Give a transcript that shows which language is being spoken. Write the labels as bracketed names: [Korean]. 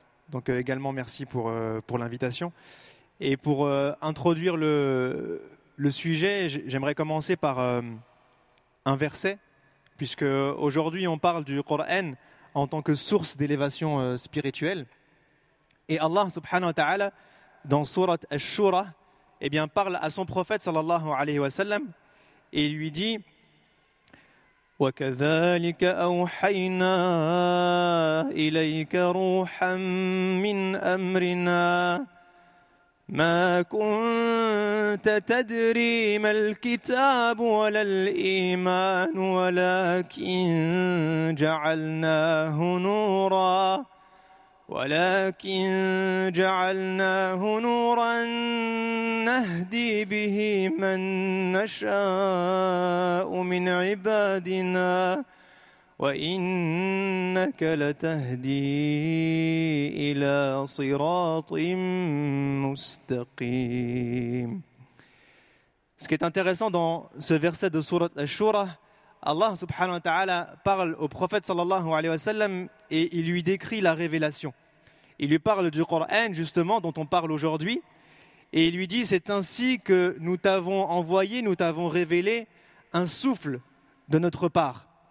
[French] Donc également merci pour l'invitation. Et pour introduire le sujet, j'aimerais commencer par un verset, puisque aujourd'hui on parle du Coran en tant que source d'élévation spirituelle. Et Allah subhanahu wa ta'ala, dans Surat Ash-Shura, eh bien, parle à son prophète sallallahu alayhi wa sallam et lui dit: [Arabic] وَكَذَلِكَ أَوْحَيْنَا إِلَيْكَ رُوحًا مِّنْ أَمْرِنَا ما كنت تدري ما الكتاب ولا الإيمان ولكن جعلناه نورا نهدي به من نشاء من عبادنا وإنك لتهدي إلى صراط مستقيم. [French] Ce qui est intéressant dans ce verset de Surat Ash-Shura, Allah subhanahu wa ta'ala parle au prophète sallallahu alayhi wa sallam et il lui décrit la révélation. Il lui parle du Coran justement dont on parle aujourd'hui Et il lui dit, c'est ainsi que nous t'avons envoyé, nous t'avons révélé un souffle de notre part.